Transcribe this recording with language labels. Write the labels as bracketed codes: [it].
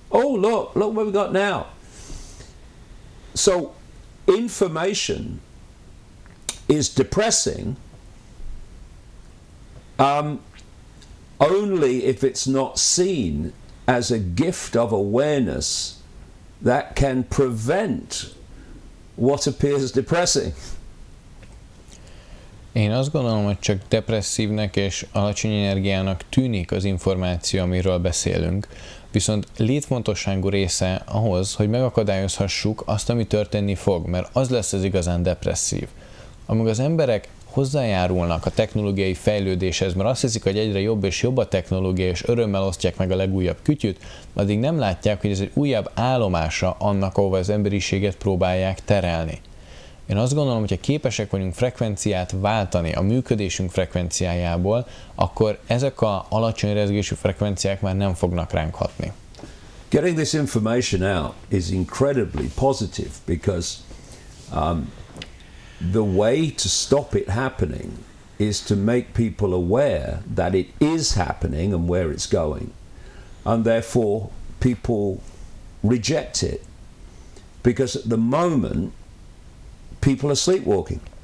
[en] Oh, look what we've got now. So information is depressing only if it's not seen as a gift of awareness that can prevent what appears depressing. [hu] Én azt gondolom, hogy csak depresszívnek és alacsony energiának tűnik az információ, amiről beszélünk, viszont létfontosságú része ahhoz, hogy megakadályozhassuk azt, ami történni fog, mert az lesz az igazán depresszív. Amíg az emberek hozzájárulnak a technológiai fejlődéshez, mert azt hiszik, hogy egyre jobb és jobb a technológia, és örömmel osztják meg a legújabb kütyüt, addig nem látják, hogy ez egy újabb állomása annak, ahova az emberiséget próbálják terelni. Én azt gondolom, hogy ha képesek vagyunk frekvenciát váltani a működésünk frekvenciájából, akkor ezek az alacsony rezgésű frekvenciák már nem fognak ránk hatni. [en] Getting this information out is incredibly positive because the way to stop it happening is to make people aware that it is happening and where it's going, and therefore people reject it because at the moment people are sleepwalking.